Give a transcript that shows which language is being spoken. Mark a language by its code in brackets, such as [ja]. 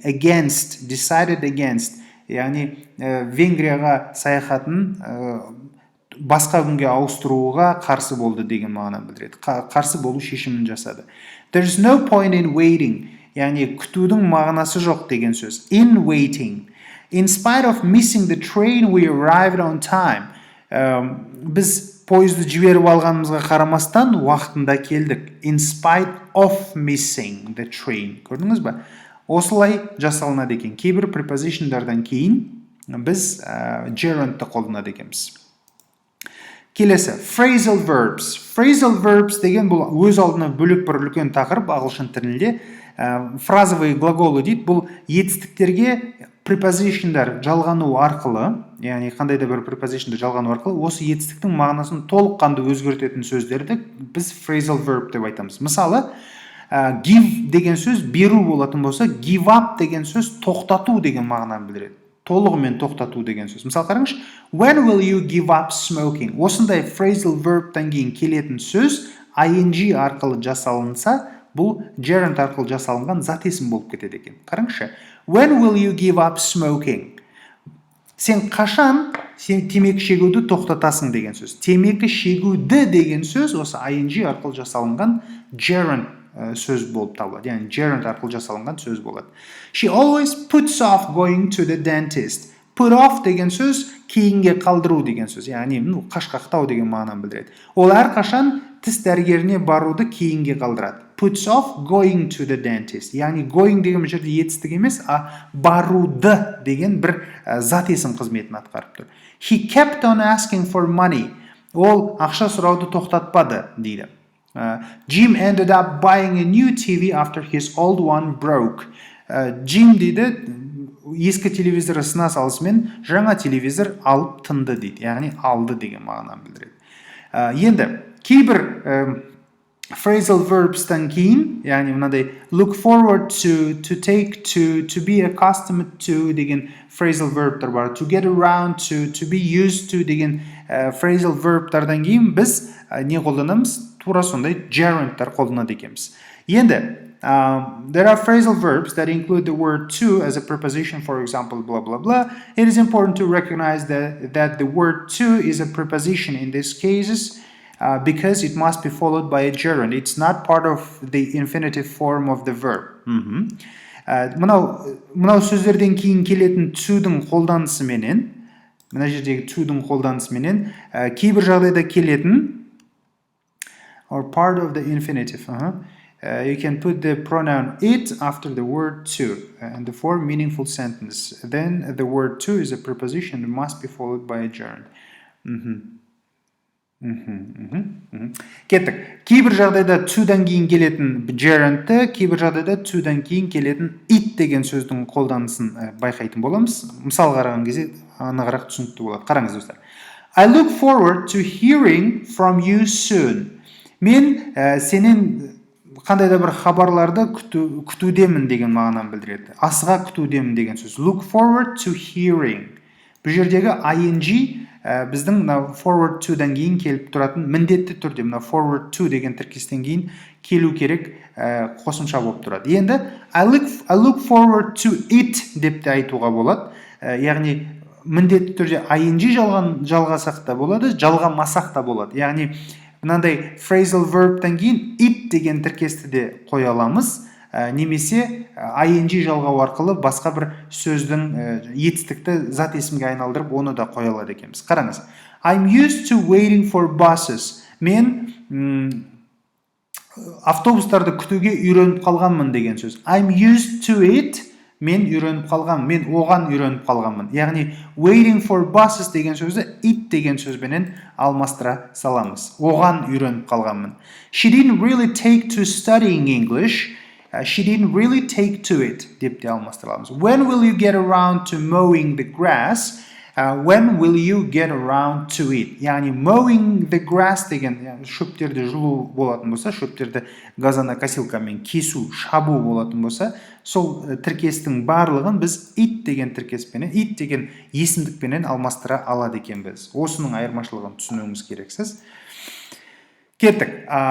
[en] Decided against. [kk] Яғни Венгрияға саяхатын басқа күнге ауыстыруға қарсы болды деген мағынаны білдіреді. Қарсы болу шешімін жасады. [en] There's no point in waiting. [kk] Яғни күтудің мағынасы жоқ деген сөз. [en] In waiting. In spite of missing the train, we arrived on time. [kk] Біз пойызды жіберіп алғанымызға қарамастан уақытында келдік. [en] In spite of missing the train. [kk] Көрдіңіз бе? Осылай жасалынады екен. Кейбір prepositionдардан кейін біз gerundты қолданады екенбіз. Келесі, phrasal verbs. Phrasal verbs деген бұл өз алдына бөлек бір үлкен тақырып ағылшын тілінде. [ru] Фразовый глаголы [kk] дейді. Бұл етістіктерге prepositionдар жалғану арқылы, яғни қандай да бір prepositionдар жалғану арқылы осы етістіктің мағынасын толыққанды өзгертетін сөздерді біз phrasal verb деп айтамыз. Мысалы, give деген сөз беру болатын болса, give up деген сөз тоқтату деген мағынаны білдіреді. Толығымен тоқтату деген сөз. Мысалы қараңызшы, [en] when will you give up smoking? [kk] Осындай phrasal verbтан кейін келетін сөз ing арқылы жасалынса, бұл gerund арқылы жасалынған зат есім болып кетеді екен. Қараңызшы, [en] when will you give up smoking? [kk] Сен қашан темекі шегуді тоқтатасың деген сөз. Темекі шегуді деген сөз осы ing арқылы жасалынған gerund сөз болып табылады. Яғни gerund арқылы жасалынған сөз болады. [en] She always puts off going to the dentist. [kk] Put off деген сөз кейінге қалдыру деген сөз. Яғни қашқақтау деген мағынаны білдіреді. Ол әрқашан тіс дәрігеріне баруды кейінге қалдырады. [en] Puts off going to the dentist. [kk] Яғни going деген жерде етістік емес, баруды деген бір зат есім қызметін атқарып тұр. [en] He kept on asking for money. [kk] Ол ақша сұрауды тоқтатпады дейді. [en] Jim ended up buying a new TV after his old one broke. [kk] Jim дейді, ескі телевизоры сына салысымен жаңа телевизор алып тынды дейді. Яғни алды деген мағынаны білдіреді. Енді кейбір phrasal verbstан кейін, яғни мынадай [en] look forward to take, to be accustomed to [kk] деген phrasal verbтар бар. [en] To get around to be used to [kk] деген phrasal verbтардан кейін біз не қолданамыз? Тура сондай gerundтар қолданады екенбіз. Енді [en] there are phrasal verbs that include the word to as a preposition, for example, blah, blah, blah. It is important to recognize that the word to is a preposition in these cases because it must be followed by a gerund. It's not part of the infinitive form of the verb. [kk] Мынау сөздерден кейін келетін to-дің қолданысыменен, мына жердегі to-дің қолданысыменен кейбір жағдайда келетін [en] or part of the infinitive. You can put the pronoun it after the word to and the form meaningful sentence. Then the word to is a preposition that must be followed by a gerund. [kk] Кеттік. Кейбір жағдайда to-дан кейін келетін gerundті, кейбір жағдайда to-дан кейін келетін it деген сөздің қолданысын байқайтын боламыз. Мысал қараған кезде анығырақ түсінікті болады. Қараңыз достар. [en] I look forward to hearing from you soon. [kk] Мен сенен қандай да бір хабарларды күтудемін деген мағынаны білдіреді. Асыға күтудемін деген сөз. Look forward to hearing. Бұл жердегі ing біздің forward to-дан кейін келіп тұратын міндетті түрде forward to деген тіркестен кейін келу керек қосымша болып тұрады. Енді [en] I look forward to it [kk] деп те айтуға болады. Яғни міндетті түрде ing жалғасақ та болады, жалғамасақ та болады. Яғни мынандай phrasal verb'тан кейін it деген тіркесті де қоя аламыз, немесе ing жалғау арқылы басқа бір сөздің етістікті зат есімге айналдырып, оны да қоя алады екенбіз. Қараңыз. [en] I'm used to waiting for buses. [kk] Мен автобустарды күтуге үйреніп қалғанмын деген сөз. [en] I'm used to it. [kk] Мен үйреніп қалғанмын, мен оған үйреніп қалғанмын. Яғни [en] waiting for buses [kk] деген сөзді it деген сөзбенен алмастыра саламыз. Оған үйреніп қалғанмын. [en] She didn't really take to studying English. She didn't really take to it [kk] деп те алмастыраламыз. [en] When will you get around to mowing the grass? When will you get around to it? [kk] Яғни [en] mowing the grass [kk] деген шөптерді жұлу болатын болса, шөптерді газонокосилкамен кесу, шабу болатын болса, сол тіркестің барлығын біз it деген тіркеспенен, it деген есімдікпенен алмастыра алады екенбіз. Осының айырмашылығын түсінуіміз керексіз. Кеттік.